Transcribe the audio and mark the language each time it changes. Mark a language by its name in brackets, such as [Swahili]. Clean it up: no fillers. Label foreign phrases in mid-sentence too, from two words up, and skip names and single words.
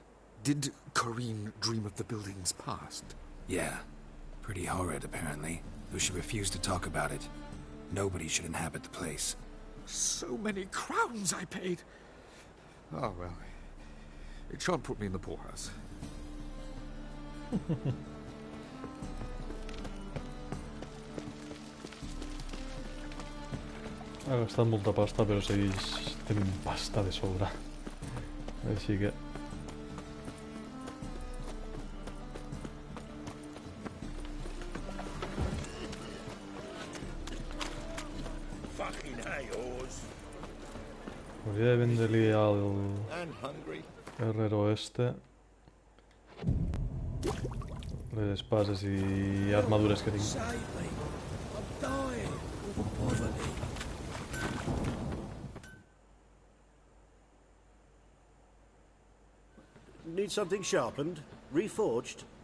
[English] Did Corinne dream of the building's past? Yeah. Pretty horrid, apparently. Though she refused to talk about it. Nobody should inhabit the place. So many crowns I paid! Oh, well. It shan't put me in the poorhouse. [Catalan] Ha gastat molta pasta, però segueix tenint pasta de sobre. Així que... Hauria de vendre-li al [Spanish] herrero este [Catalan] les espases i armadures que tinc. [English] Need something sharpened? Reforged?